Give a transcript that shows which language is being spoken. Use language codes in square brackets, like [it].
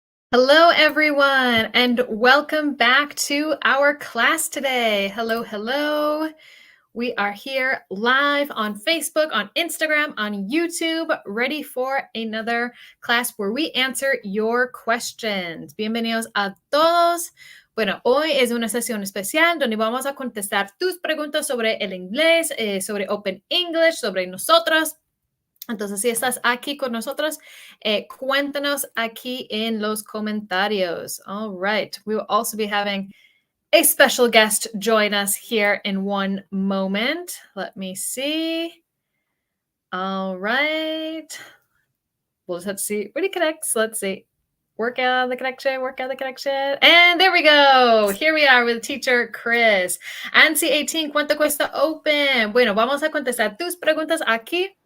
[en] Hello, everyone, and welcome back to our class today. Hello, hello. We are here live on Facebook, on Instagram, on YouTube, ready for another class where we answer your questions. [es] Bienvenidos a todos. Bueno, hoy es una sesión especial donde vamos a contestar tus preguntas sobre el inglés, sobre Open English, sobre nosotros. Entonces, si estás aquí con nosotros, cuéntanos aquí en los comentarios. [en] All right. We will also be having a special guest join us here in one moment. Let me see. All right. We'll just have to see when he connects. Let's see. Work out the connection. And there we go. Here we are with teacher Chris. [es] ANSI 18, ¿cuánto cuesta Open? Bueno, vamos a contestar tus preguntas aquí.